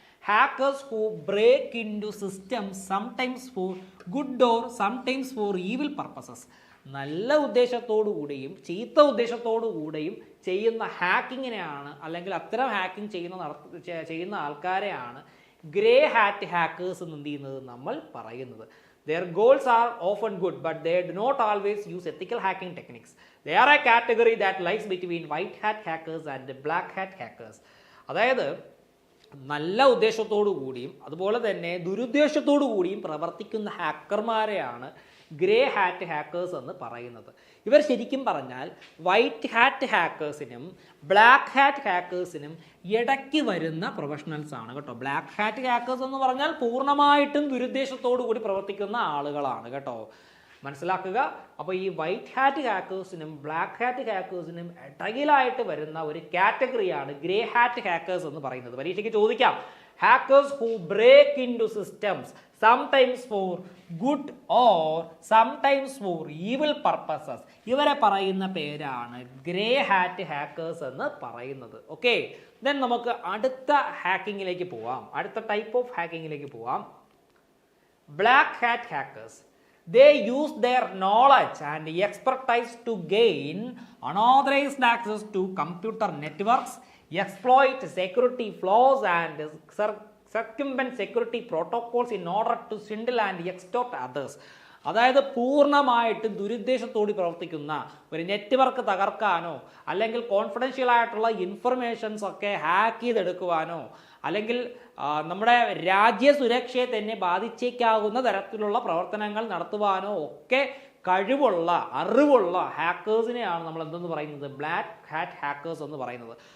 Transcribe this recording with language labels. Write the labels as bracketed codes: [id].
[en] Hackers who break in to systems sometimes for good or sometimes for evil purposes. [ml] നല്ല ഉദ്ദേശത്തോടു കൂടിയും ചീത്ത ഉദ്ദേശത്തോടു കൂടിയും ചെയ്യുന്ന ഹാക്കിങ്ങിനെയാണ്, അല്ലെങ്കിൽ അത്തരം ഹാക്കിംഗ് ചെയ്യുന്ന ആൾക്കാരെയാണ് ഗ്രേ ഹാറ്റ് ഹാക്കേഴ്സ് എന്ന് എന്ത് ചെയ്യുന്നത് നമ്മൾ പറയുന്നത്. [en] Their goals are often good, but they do not always use ethical hacking techniques. They are a category that lies between white hat hackers and black hat hackers. [ml] അതായത് നല്ല ഉദ്ദേശത്തോടു കൂടിയും അതുപോലെ തന്നെ ദുരുദ്ദേശത്തോടു കൂടിയും പ്രവർത്തിക്കുന്ന ഹാക്കർമാരെയാണ് ഗ്രേ ഹാറ്റ് ഹാക്കേഴ്സ് എന്ന് പറയുന്നത്. ഇവർ ശരിക്കും പറഞ്ഞാൽ വൈറ്റ് ഹാറ്റ് ഹാക്കേഴ്സിനും ബ്ലാക്ക് ഹാറ്റ് ഹാക്കേഴ്സിനും ഇടയ്ക്ക് വരുന്ന പ്രൊഫഷണൽസ് ആണ് കേട്ടോ. ബ്ലാക്ക് ഹാറ്റ് ഹാക്കേഴ്സ് എന്ന് പറഞ്ഞാൽ പൂർണ്ണമായിട്ടും ദുരുദ്ദേശത്തോടു കൂടി പ്രവർത്തിക്കുന്ന ആളുകളാണ് കേട്ടോ, മനസ്സിലാക്കുക. അപ്പോൾ ഈ വൈറ്റ് ഹാറ്റ് ഹാക്കേഴ്സിനും ബ്ലാക്ക് ഹാറ്റ് ഹാക്കേഴ്സിനും ഇടയിലായിട്ട് വരുന്ന ഒരു കാറ്റഗറിയാണ് ഗ്രേ ഹാറ്റ് ഹാക്കേഴ്സ് എന്ന് പറയുന്നത്. പരീക്ഷയ്ക്ക് ചോദിക്കാം, [en] Hackers who break in to systems sometimes for good or sometimes for evil purposes. [ml] ഇവരെ പറയുന്ന പേരാണ് ഗ്രേ ഹാറ്റ് ഹാക്കേഴ്സ് എന്ന് പറയുന്നത്. ഓക്കെ, ദെൻ നമുക്ക് അടുത്ത ഹാക്കിങ്ങിലേക്ക് പോവാം, അടുത്ത ടൈപ്പ് ഓഫ് ഹാക്കിങ്ങിലേക്ക് പോവാം. [en] Black hat hackers. They use their knowledge and expertise to gain unauthorized access to computer networks, exploit security flaws and circumvent security protocols in order to swindle and extort others. [ml] അതായത് പൂർണ്ണമായിട്ടും ദുരുദ്ദേശത്തോടെ പ്രവർത്തിക്കുന്ന ഒരു network തകർക്കാനോ അല്ലെങ്കിൽ confidential ആയിട്ടുള്ള informations ഒക്കെ hack ചെയ്തെടുക്കുവാനോ അല്ലെങ്കിൽ നമ്മുടെ രാജ്യ സുരക്ഷയെ തന്നെ ബാധിച്ചേക്കാവുന്ന തരത്തിലുള്ള പ്രവർത്തനങ്ങൾ നടത്തുവാനോ ഒക്കെ കഴിവുള്ള അറിവുള്ള ഹാക്കേഴ്സിനെയാണ് നമ്മൾ എന്തെന്ന് പറയുന്നത്, ബ്ലാക്ക് ഹാറ്റ് ഹാക്കേഴ്സ് എന്ന് പറയുന്നത്.